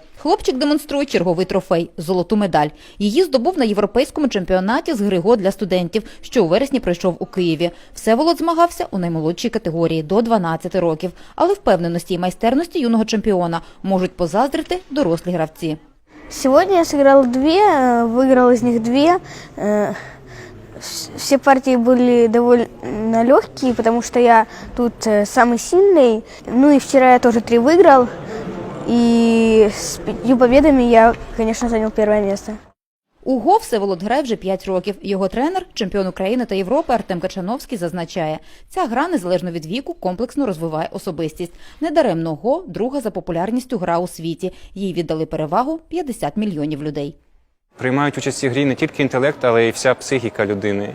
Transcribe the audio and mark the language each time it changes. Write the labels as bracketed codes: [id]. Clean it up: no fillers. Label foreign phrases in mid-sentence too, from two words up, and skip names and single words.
[uk] Хлопчик демонструє черговий трофей – золоту медаль. Її здобув на європейському чемпіонаті з гри го для студентів, що у вересні пройшов у Києві. Всеволод змагався у наймолодшій категорії – до 12 років. Але впевненості і майстерності юного чемпіона можуть позаздрити дорослі гравці. [ru] Сегодня я сыграл 2, выиграл из них 2. Все партии были довольно легкие, потому что я тут самый сильный. Ну и вчера я тоже 3 выиграл. И с 5 победами я, конечно, занял первое место. [uk] У го Всеволод грає вже 5 років. Його тренер, чемпіон України та Європи Артем Качановський зазначає, ця гра, незалежно від віку, комплексно розвиває особистість. Недаремно го – друга за популярністю гра у світі. Їй віддали перевагу 50 мільйонів людей. Приймають участь в цій грі не тільки інтелект, але й вся психіка людини.